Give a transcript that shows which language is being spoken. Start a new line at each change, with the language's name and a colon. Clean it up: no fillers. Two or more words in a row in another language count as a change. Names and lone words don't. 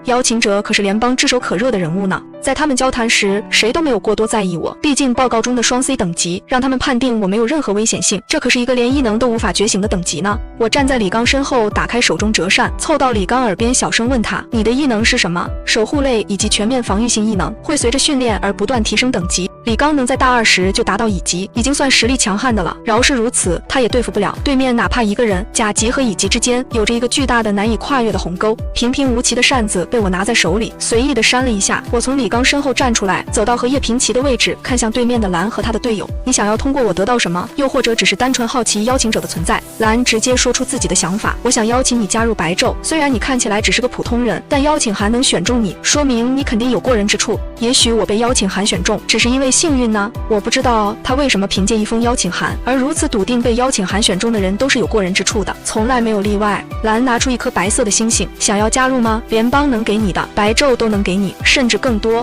Chinese: 邀請者可是聯邦炙手可熱的人物呢，在他們交談時，誰都沒有過多在意我，畢竟報告中的雙 C 等級讓他們判定我沒有任何危險性，這可是一個連異能都無法覺醒的等級呢。我站在李剛身後，打開手中折扇，湊到李剛耳邊小聲問他：你的異能是什麼？守護類以及全面防禦性異能，會隨着訓練而不斷提升等級。李剛能在大2時就達到乙級，已經算實力強悍的了。饒是如此，他也對付不了對面哪怕一個人。甲級和乙級之間有着一個巨大的難以跨越的鴻溝。平平無奇的扇子被我拿在手裡，隨意的扇了一下。我從李剛身後站出來，走到和葉平齊的位置，看向对面的藍和他的隊友。你想要通過我得到什么？又或者只是單純好奇邀請者的存在？藍直接說出自己的想法：我想邀請你加入白晝。虽然你看起來只是個普通人，但邀請函能選中你，說明你肯定有過人之處。也許我被邀請函選中，只是因為幸運呢。我不知道他為什麼憑借一封邀請函，而如此篤定被邀請函選中的人都是有過人之處的，從來沒有例外。藍拿出一顆白色的星星，想要加入嗎？聯邦能給你的，白晝都能給你，甚至更多。